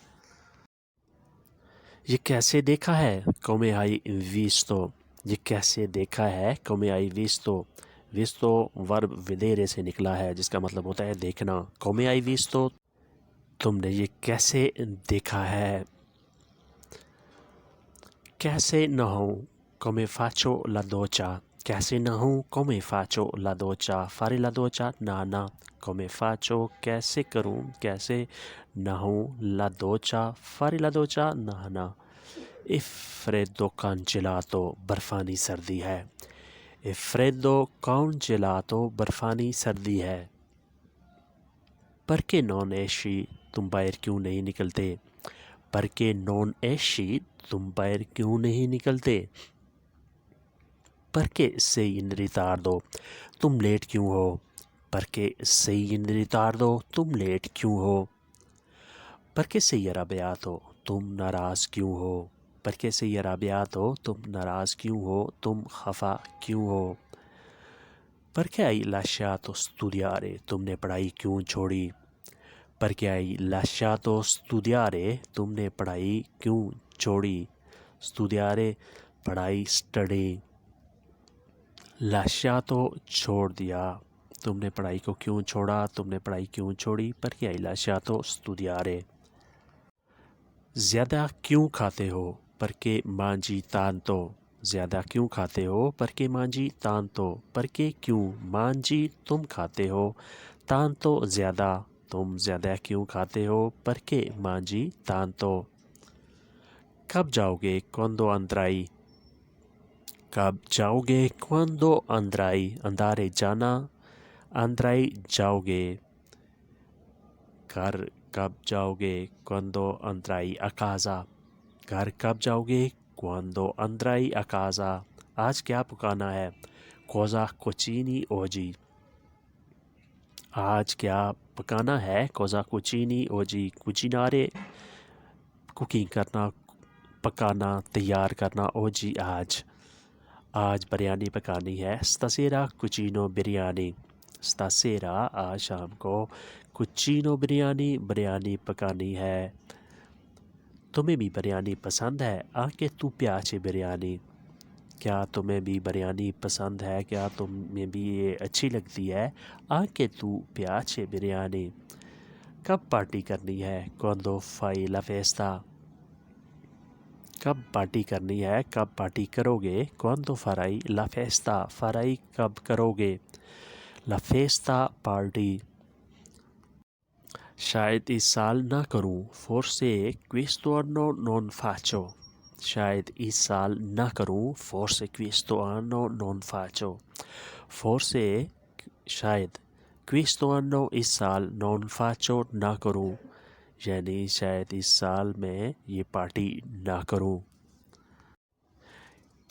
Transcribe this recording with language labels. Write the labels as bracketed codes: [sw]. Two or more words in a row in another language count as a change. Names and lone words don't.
[hi] ये कैसे देखा है, [it] come hai visto. [hi] ये कैसे देखा है, [it] come hai visto. [hi] विस्तो वर्ब विदेरे से निकला है, जिसका मतलब होता है देखना। [it] come hai visto, [hi] तुमने ये कैसे देखा है। कैसे नहाऊं, [it] come faccio la doccia। [hi] कैसे नहाऊं, [it] come faccio la doccia। fare la doccia [hi] नहाना। [it] come faccio [hi] कैसे करूं, कैसे नहाऊं, [it] la doccia fare la doccia नहाना। e freddo congelato [hi] बर्फानी सर्दी है। [it] e freddo congelato [hi] बर्फानी सर्दी है। [it] perché non esci, [hi] तुम बाहर क्यों नहीं निकलते। [it] perché non esci, [hi] तुम बाहर क्यों नहीं निकलते। [it] perché sei in ritardo, [hi] तुम लेट क्यों हो। [it] perché sei in ritardo, [hi] तुम लेट क्यों हो। [it] perché sei arrabbiato, [hi] तुम नाराज़ क्यों हो। [it] perché sei arrabbiato, [hi] तुम नाराज़ क्यों हो, तुम खफा क्यों हो। [it] perché hai lasciato studiare, [hi] तुमने पढ़ाई क्यों छोड़ी। [it] perché hai lasciato studiare, [hi] तुमने पढ़ाई क्यों छोड़ी। studiare पढ़ाई, स्टडी। lasciato छोड़ दिया, तुमने पढ़ाई को क्यों छोड़ा, तुमने पढ़ाई क्यों छोड़ी। [it] perché hai lasciato studiare। [hi] ज़्यादा क्यों खाते हो, [it] perché mangi tanto। [hi] ज़्यादा क्यों खाते हो, [it] perché mangi tanto। [hi] perché क्यों, mangi तुम खाते हो, tanto ज़्यादा, तुम ज़्यादा क्यों खाते हो। [it] perché mangi tanto। [hi] कब जाओगे, [it] quando andrai। [hi] कब जाओगे, [it] quando andrai andare जाना, andrai जाओगे। [hi] घर कब जाओगे, [it] quando andrai a casa। [hi] घर कब जाओगे, [it] quando andrai a casa। [hi] आज क्या पकाना है, [it] cosa cucini oggi। [hi] आज क्या पकाना है, [it] cosa cucini oggi। [hi] cucinare कुकिंग करना, पकाना, तैयार करना। oggi आज। आज बिरयानी पकानी है, [it] stasera cucino बिरयानी। [hi] stasera आज शाम को, cucino बिरयानी, बिरयानी पकानी है। तुम्हें भी बिरयानी पसंद है, [it] anche tu piace बिरयानी। [hi] क्या तुम्हें भी बिरयानी पसंद है, क्या तुम्हें भी ये अच्छी लगती है। [it] anche tu piace बिरयानी। [hi] कब पार्टी करनी है, [it] quando fai la festa। [hi] कब पार्टी करनी है, कब पार्टी करोगे। [it] quando farai la festa, farai [hi] कब करोगे, [it] la festa पार्टी। [hi] शायद इस साल ना करूं, [it] forse questo anno non faccio। [hi] शायद इस साल ना करूं, [it] forse questo anno non faccio। [hi] forse शायद, [it] questo anno [hi] इस साल, [it] non faccio [hi] ना करूं, यानी शायद इस साल में ये पार्टी ना करूं।